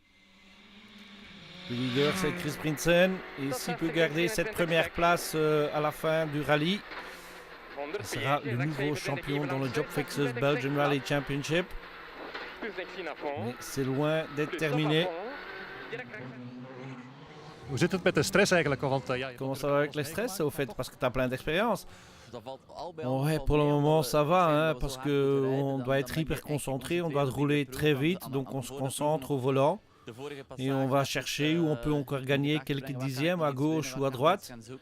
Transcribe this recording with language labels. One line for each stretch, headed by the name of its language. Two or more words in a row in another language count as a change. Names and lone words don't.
French: Le leader, c'est Chris Prinsen. Et s'il peut garder cette première place à la fin du rallye, il sera le nouveau champion dans le Job Fixers Belgian Rally Championship. Mais c'est loin d'être terminé.
Dutch: Hoe zit het met de stress eigenlijk? Want,
French: Comment ça va avec le stress au fait? Parce que tu as plein d'expérience. Ouais, pour le moment ça va, hein, parce qu'on doit être hyper concentré, on doit rouler très vite, donc on se concentre au volant. Et on va chercher où on peut encore gagner quelques dixièmes à gauche ou à droite.